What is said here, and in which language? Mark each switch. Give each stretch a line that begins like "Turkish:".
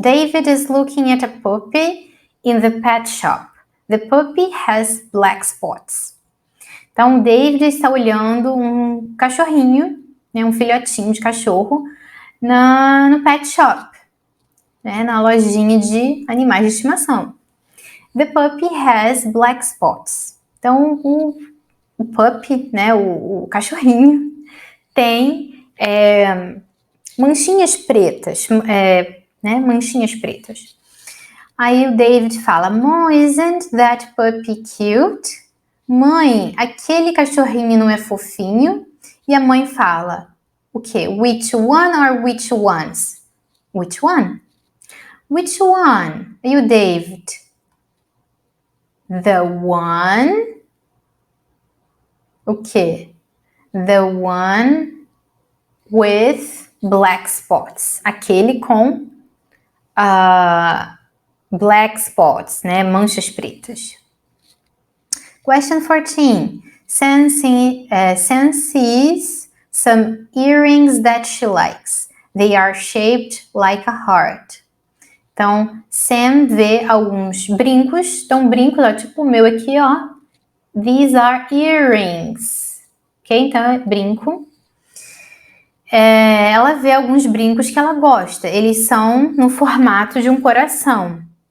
English: David is looking at a puppy in the pet shop. The puppy has black spots.
Portuguese: Então, o David está olhando um cachorrinho, né, um filhotinho de cachorro, no pet shop, né, na lojinha de animais de estimação.
English: The puppy has black spots.
Portuguese: Então, o puppy, né, o cachorrinho, tem manchinhas pretas, né, manchinhas pretas. Aí o David fala,
English: Mom, isn't that puppy cute?
Portuguese: Mãe, aquele cachorrinho não é fofinho? E a mãe fala, o quê?
English: Which one or which ones? Which one? Which one?
Portuguese: E o David?
English: The one
Portuguese: o quê?
English: The one with black spots.
Portuguese: Aquele com
English: black spots,
Portuguese: né? Manchas pretas.
English: Question 14. Sam sees some earrings that she likes. They are shaped like a heart.
Portuguese: Então, Sam vê alguns brincos. Então, brincos, ó, tipo o meu aqui, ó.
English: These are earrings. Ok?
Portuguese: Então, é brinco. Ela vê alguns brincos que ela gosta. Eles são no formato de um coração.